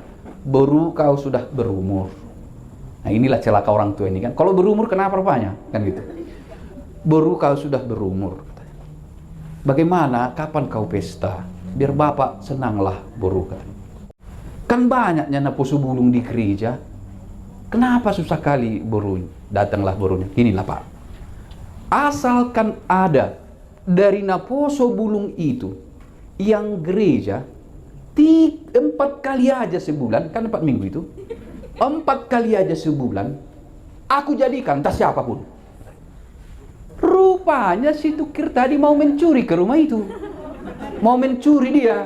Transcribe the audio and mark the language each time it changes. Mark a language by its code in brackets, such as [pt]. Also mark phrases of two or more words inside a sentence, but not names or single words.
[id] Boru, kau sudah berumur. Nah inilah celaka orang tua ini kan. Kalau berumur kenapa rupanya? Kan gitu. Boru, kau sudah berumur. Bagaimana, kapan kau pesta? Biar bapak senanglah, Boru kan. Kan banyaknya [bbc] naposo bulung [id] di gereja. Kenapa susah kali, Boru? Datanglah borunya. Inilah pak. Asalkan ada dari [bbc] naposo bulung [id] itu yang gereja 4 kali aja sebulan, kan 4 minggu itu, 4 kali aja sebulan, aku jadikan tas siapapun. Rupanya si Tukir tadi mau mencuri ke rumah itu. Mau mencuri dia.